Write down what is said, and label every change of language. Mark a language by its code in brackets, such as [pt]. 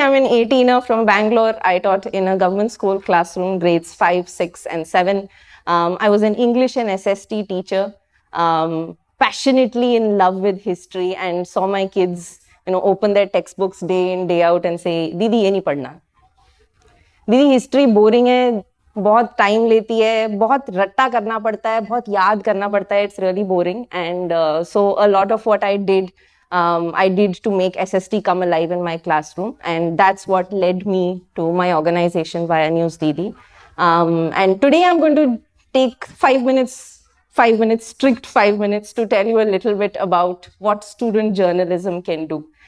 [en] I'm an 18er from Bangalore. I taught in a government school classroom, grades 5, 6, and 7. I was an English and SST teacher. Passionately in love with history and saw my kids, open their textbooks day in, day out and say, "Didi, [hi] ये नहीं पढ़ना। दीदी history boring है, बहुत time लेती है, बहुत रट्टा करना पड़ता है, बहुत याद करना पड़ता है, [en] It's really boring." And so a lot of what I did to make SST come alive in my classroom, and that's what led me to my organization via News Didi. And today I'm going to take 5 minutes, strict 5 minutes, to tell you a little bit about what student journalism can do.